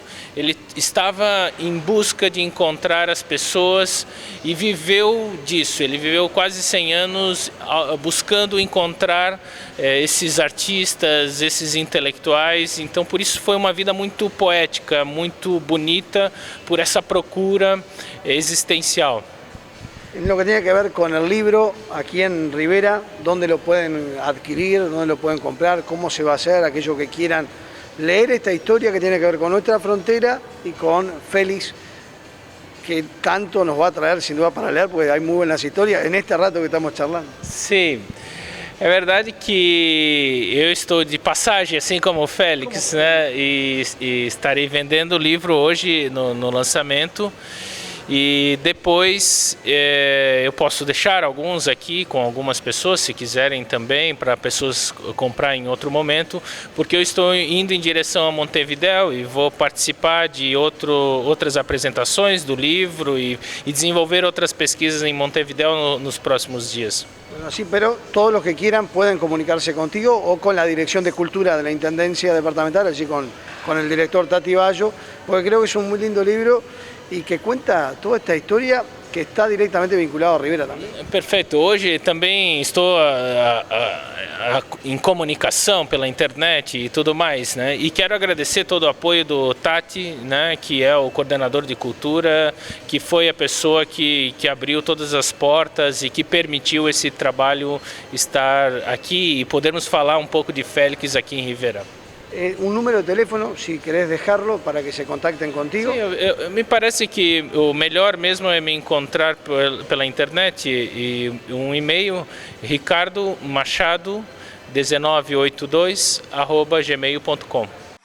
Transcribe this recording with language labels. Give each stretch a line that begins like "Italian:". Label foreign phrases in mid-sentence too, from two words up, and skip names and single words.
Portuguese: Ele estava em busca de encontrar as pessoas e viveu disso. Ele viveu quase 100 anos buscando encontrar esses artistas, esses intelectuais. Então por isso foi uma vida muito poética, muito bonita, por essa procura existencial.
Spanish: En lo que tiene que ver con el libro, aquí en Rivera, ¿dónde lo pueden adquirir? ¿Dónde lo pueden comprar? ¿Cómo se va a hacer? Aquellos que quieran leer esta historia que tiene que ver con nuestra frontera y con Félix, que tanto nos va a traer sin duda para leer, porque hay muy buenas historias en este rato que estamos charlando.
Portuguese: Sim, é verdade que eu estou de passagem, assim como o Félix, né? E estarei vendendo o livro hoje no lançamento. E depois eu posso deixar alguns aqui com algumas pessoas, se quiserem também, para pessoas comprar em outro momento, porque eu estou indo em direção a Montevidéu e vou participar de outras apresentações do livro e desenvolver outras pesquisas em Montevidéu nos próximos dias.
Spanish: Bueno, sí, pero todos los que quieran pueden comunicarse contigo o con la Dirección de Cultura de la Intendencia Departamental, allí con el director Tati Bayo, porque creo que es un muy lindo libro y que cuenta toda esta historia que está diretamente vinculado a Rivera também.
Portuguese: Perfeito. Hoje também estou em comunicação pela internet e tudo mais, né? E quero agradecer todo o apoio do Tati, né? Que é o coordenador de cultura, que foi a pessoa que abriu todas as portas e que permitiu esse trabalho estar aqui e podermos falar um pouco de Félix aqui em Rivera.
Spanish: Un número de teléfono, si querés dejarlo, para que se contacten contigo.
Portuguese: Sim, me parece que o melhor mesmo é me encontrar pela internet e um e-mail, ricardomachado1982@gmail.com.